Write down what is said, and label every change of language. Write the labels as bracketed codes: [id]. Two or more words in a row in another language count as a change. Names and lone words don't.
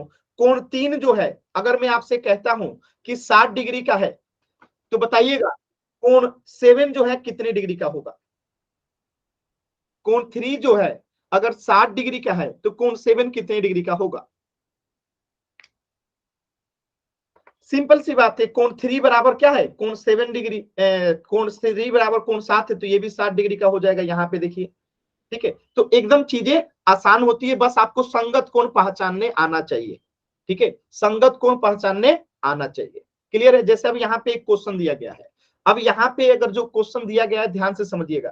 [hi] कोण 3 जो है अगर मैं आपसे कहता हूं कि 60 डिग्री का है, तो बताइएगा कोण 7 जो है कितने डिग्री का होगा। कोण 3 जो है अगर 60 डिग्री का है तो कोण 7 कितने डिग्री का होगा। सिंपल सी बात है, कोण 3 बराबर क्या है, कोण 7 डिग्री, कोण 3 बराबर कोण 7 है, तो ये भी 60 डिग्री का हो जाएगा यहाँ पे देखिए। ठीक है, तो एकदम चीजें आसान होती है, बस आपको संगत कोण पहचानने आना चाहिए। ठीक है, संगत कोण पहचानने आना चाहिए। क्लियर है। जैसे अब यहाँ पे एक क्वेश्चन दिया गया है, अब यहाँ पे अगर जो क्वेश्चन दिया गया है ध्यान से समझिएगा।